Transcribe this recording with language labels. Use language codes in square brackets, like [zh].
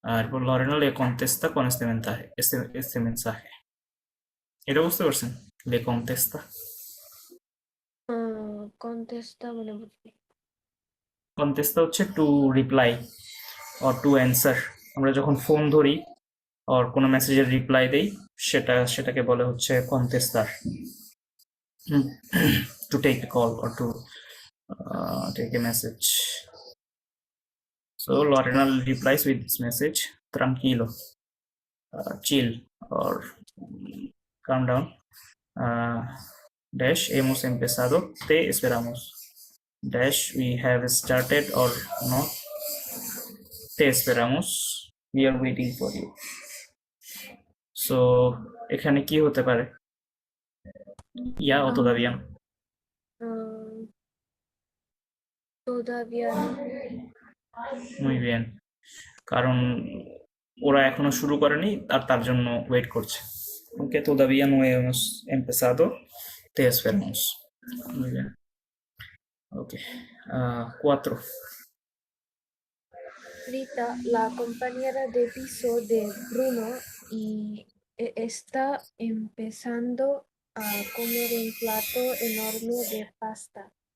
[es] Por Lorena le contesta con este mensaje. [bn] ¿Era বুঝতে পারছেন? [es] Le contesta [bn] contesta মানে বুঝি। কন্টেস্তা হচ্ছে [en] To reply or to answer. [bn] আমরা যখন ফোন ধরি আর কোনো মেসেজের রিপ্লাই দেই সেটাকে বলে হচ্ছে কন্টেস্তার। [en] To take a call or to take a message. So Lorena replies with this message: tranquilo, chill, or calm down. [es] Dash, hemos empezado, te esperamos. [en] Dash, we have started or not, [es] te esperamos, [en] we are waiting for you. [bn] So এখানে কি হতে পারে? [es] Ya o todavía no? Ah, todavía no. Muy bien, [bn] কারণ ওরা এখনো শুরু করেনি আর তার জন্য ওয়েট করছে। [es] ওকে, todavía no hemos empezado, te esperamos. Muy bien. Ok. 4. Rita, la compañera de piso de Bruno, y está empezando a comer un plato enorme de pasta.